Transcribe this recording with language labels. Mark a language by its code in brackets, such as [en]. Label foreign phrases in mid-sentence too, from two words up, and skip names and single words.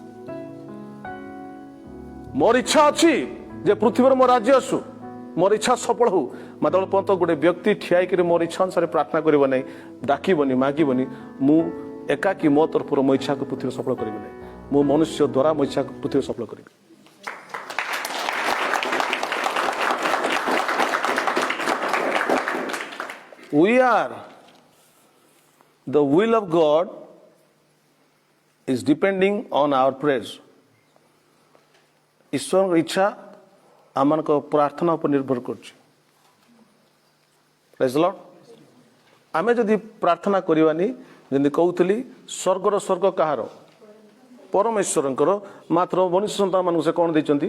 [or] ମୋର ଇଚ୍ଛା ଅଛି ଯେ ପୃଥିବୀରେ ମୋ ରାଜ୍ୟ ଆସୁ, ମୋର ଇଚ୍ଛା ସଫଳ ହଉ, ମାତ୍ର ପର୍ଯ୍ୟନ୍ତ ଗୋଟେ ବ୍ୟକ୍ତି ଠିଆ ହେଇକିରି ମୋର ଇଚ୍ଛା ଅନୁସାରେ ପ୍ରାର୍ଥନା କରିବ ନାହିଁ, ଡାକିବନି, ମାଗିବନି, ମୁଁ ଏକାକି ମୋ ତରଫରୁ ମୋ ଇଚ୍ଛାକୁ ପୃଥିବୀରେ ସଫଳ କରିବି ନାହିଁ। ମୁଁ ମନୁଷ୍ୟ ଦ୍ୱାରା ମୋ ଇଚ୍ଛାକୁ ପୃଥିବୀରେ ସଫଳ କରିବି। [en] We are, the will of God is depending on our prayers. [or] ଈଶ୍ୱରଙ୍କ ଇଚ୍ଛା ଆମମାନଙ୍କ ପ୍ରାର୍ଥନା ଉପରେ ନିର୍ଭର କରୁଛି। [en] praise the Lord. [or] ଆମେ ଯଦି ପ୍ରାର୍ଥନା କରିବାନି, ଯେମିତି କହୁଥିଲି, ସ୍ୱର୍ଗର ସ୍ୱର୍ଗ କାହାର? ପରମେଶ୍ୱରଙ୍କର। ମାତ୍ର ମନୁଷ୍ୟ ସନ୍ତାନମାନଙ୍କୁ ସେ କ'ଣ ଦେଇଛନ୍ତି?